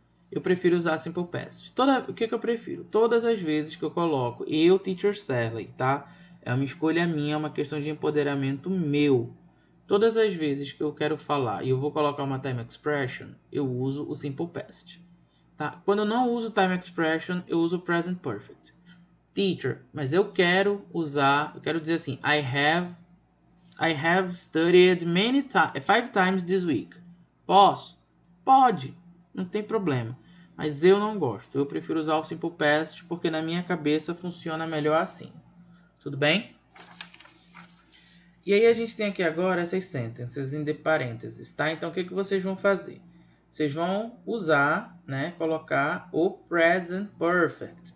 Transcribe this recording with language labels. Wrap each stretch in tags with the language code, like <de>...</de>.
<pt>Eu prefiro usar simple past. O que eu prefiro? Todas as vezes que eu coloco eu, teacher Sally, tá? É uma escolha minha, é uma questão de empoderamento meu. Todas as vezes que eu quero falar e eu vou colocar uma time expression, eu uso o simple past, tá? Quando eu não uso time expression, eu uso present perfect.</pt> <en>Teacher,</en> <pt>mas eu quero dizer assim,</pt> <en>I have studied 5 times this week.</en> <pt>Posso? Pode, não tem problema. Mas eu não gosto. Eu prefiro usar o simple past porque na minha cabeça funciona melhor assim. Tudo bem? E aí a gente tem aqui agora essas</pt> <en>sentences in the parentheses,</en> <pt>tá? Então o que vocês vão fazer? Vocês vão usar, né, colocar o present perfect.</pt>